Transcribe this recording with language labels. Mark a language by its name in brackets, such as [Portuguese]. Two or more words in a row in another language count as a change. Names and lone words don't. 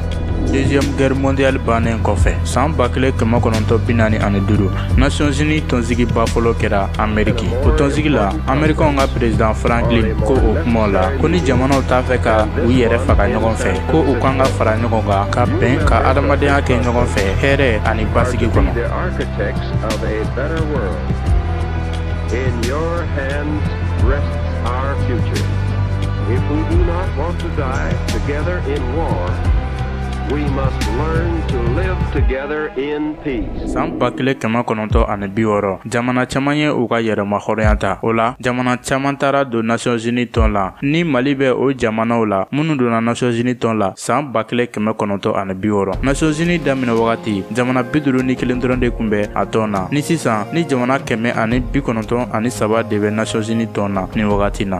[French] Deuxième guerre mondiale [Bambara] bannen kɔfɛ san 1945 Nations Unies tɔnsigiba fɔlɔ kɛra Amérique. O tɔnsigi la Américains ka président Franklin ko o kumaw la ko ni jamanaw t'a fɛ ka u yɛrɛ faga ɲɔgɔn fɛ ko u kan ka fara ɲɔgɔn kan ka bɛn ka adamadenya kɛ ɲɔgɔn fɛ hɛrɛ ani basigi kɔnɔ. [English] In your hands rests our future. If we do not want to die together in war, we must learn to live together in peace. [Bambara] San 1960 jamana caman ye u ka yɛrɛma hɔrɔnya ta. O la jamana caman taara don Nations Unies tɔn la ni Mali bɛ o jamanaw la minnu donna Nations Unies tɔn la san 1960. Nations Unies daminɛ wagati jamana 51 dɔrɔn de kun bɛ a tɔn na ni sisan ni jamana 193 de bɛ Nations Unies tɔn na ni wagati na.